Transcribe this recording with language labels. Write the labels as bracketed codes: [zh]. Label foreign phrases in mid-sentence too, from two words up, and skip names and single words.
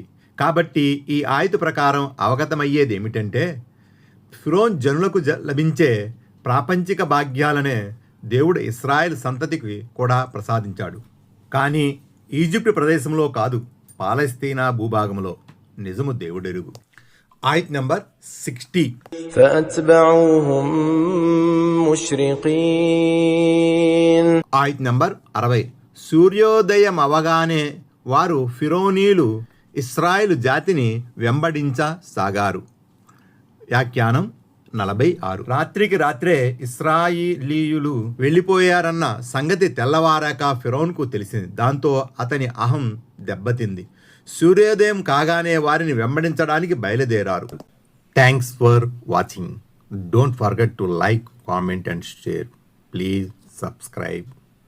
[te] కాబట్టి ఈ ఆయతు ప్రకారం అవగతమయ్యేది ఏమిటంటే ఫిరోన్ జనులకు లభించే ప్రాపంచిక భాగ్యాలనే దేవుడు ఇశ్రాయేల్ సంతతికి కూడా ప్రసాదించాడు. కానీ ఈజిప్ట్ ప్రదేశంలో కాదు, పాలస్తీనా భూభాగంలో. నిజము దేవుడెరుగు. ఆయత్ నంబర్ 60. [ar] فأتبعوهم مشرقين. [te] ఆయత్ నంబర్ 60. సూర్యోదయం అవగానే వారు ఫిరోనీలు ఇశ్రాయేలు జాతిని వెంబడించసాగారు. వ్యాఖ్యానం 46. రాత్రికి రాత్రే ఇశ్రాయేలీయులు వెళ్ళిపోయారన్న సంగతి తెల్లవారాక ఫిరోన్కు తెలిసింది. దాంతో అతని అహం దెబ్బతింది. సూర్యోదయం కాగానే వారిని వెంబడించడానికి బయలుదేరారు. [en] thanks for watching. Don't forget to like, comment and share. Please subscribe.